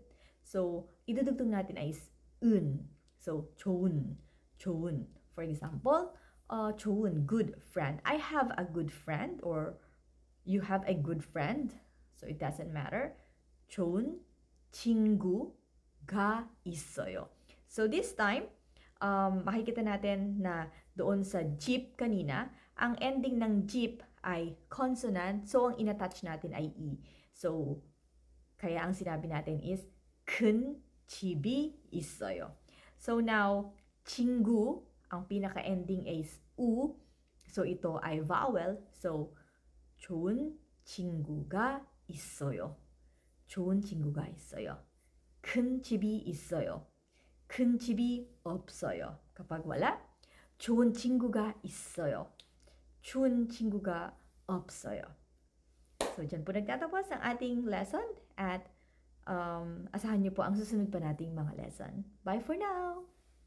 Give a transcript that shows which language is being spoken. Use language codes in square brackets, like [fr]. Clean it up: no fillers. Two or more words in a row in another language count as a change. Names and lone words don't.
[tl] So idudugtong natin ay un. [ko] So 좋은, 좋은. [en] For example, 좋은, good friend. I have a good friend or you have a good friend. So it doesn't matter. [ko] 좋은 친구가 있어요. [en] So this time, [tl] makikita natin na doon sa jeep kanina, ang ending ng jeep ay consonant, so ang inattach natin ay e. So, kaya ang sinabi natin is [ko] 큰 집이 있어요. [tl] So now, [ko] 친구, [tl] ang pinaka-ending is u. So ito ay vowel. So, [ko] 좋은 친구가 있어요. 좋은 친구가 있어요. 큰 집이 있어요. 큰 집이 없어요. [tl] Kapag wala, [ko] 좋은 친구가 있어요. 좋은 친구가 없어요. [tl] So, dyan po nagtatapos ang ating lesson at asahan niyo po ang susunod pa nating mga lesson. [en] Bye for now!